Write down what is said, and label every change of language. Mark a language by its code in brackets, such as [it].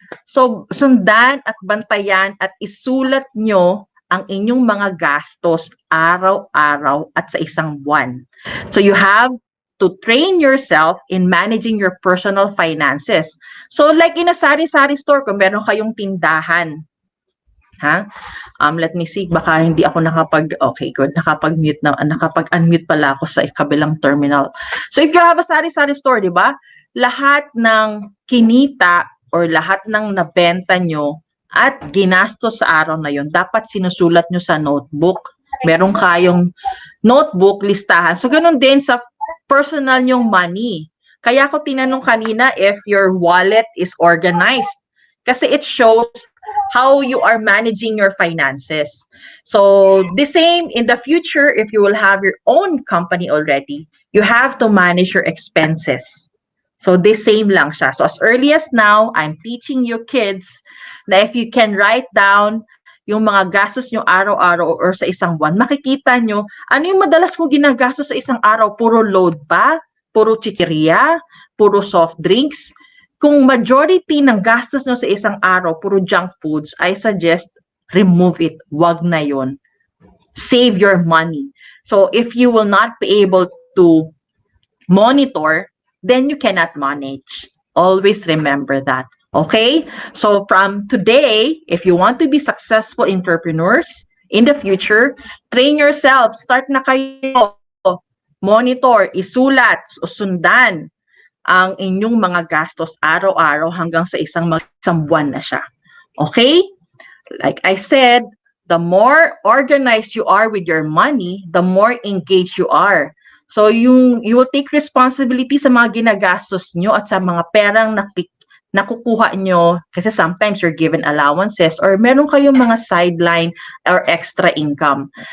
[tl] So, sundan at bantayan at isulat nyo ang inyong mga gastos araw-araw at sa isang buwan. [en] So, you have to train yourself in managing your personal finances. So, like in a [tl] sari-sari store, kung meron kayong tindahan, [en] let me see, [tl] baka hindi ako [en] okay, good, [tl] nakapag-unmute pala ako sa kabilang terminal. [en] So, if you have a sari-sari store, [tl] di ba? Lahat ng kinita or lahat ng nabenta nyo at ginastos sa araw na yon, dapat sinusulat nyo sa notebook. Meron kayong notebook, listahan. So, ganun din sa personal nyong money. Kaya ako tinanong kanina [en] if your wallet is organized. [tl] Kasi [en] it shows how you are managing your finances. So, the same in the future, if you will have your own company already, you have to manage your expenses. So, the same [tl] lang siya. [en] So, as early as now, I'm teaching you kids na if you can write down [tl] yung mga gastos nyo araw-araw or sa isang buwan, makikita nyo, ano yung madalas kong ginagastos sa isang araw? Puro load ba? Puro chichirya? Puro soft drinks? Kung majority ng gastos nyo sa isang araw, puro junk foods, [en] I suggest remove it. [tl] Wag na yon. [en] Save your money. So if you will not be able to monitor, then you cannot manage. Always remember that. Okay? So from today, if you want to be successful entrepreneurs in the future, train yourself. [tl] Start na kayo. Monitor, isulat, sundan ang inyong mga gastos araw-araw hanggang sa isang buwan na siya. [en] Okay? Like I said, the more organized you are with your money, the more engaged you are. So you will take responsibility [tl] sa mga ginagastos nyo at sa mga perang nakukuha nyo kasi [en] sometimes you're given allowances or [tl] meron kayong mga [en] sideline or extra income.